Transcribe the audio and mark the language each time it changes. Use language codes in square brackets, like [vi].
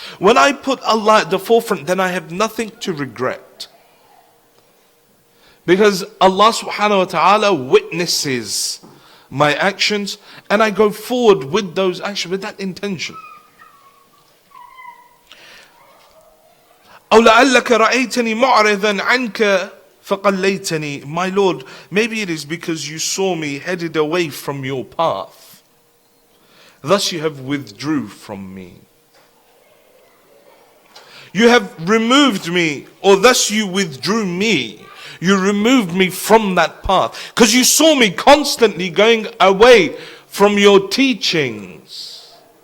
[en] When I put Allah at the forefront, then I have nothing to regret. Because Allah subhanahu wa ta'ala witnesses my actions, and I go forward with those actions, with that intention. [ar] أو لعلك رأيتني معرضا عنك فقليتني. [en] My Lord, maybe it is because you saw me headed away from your path, thus you have withdrew from me. You have removed me, or thus you withdrew me. You removed me from that path because you saw me constantly going away from your teachings.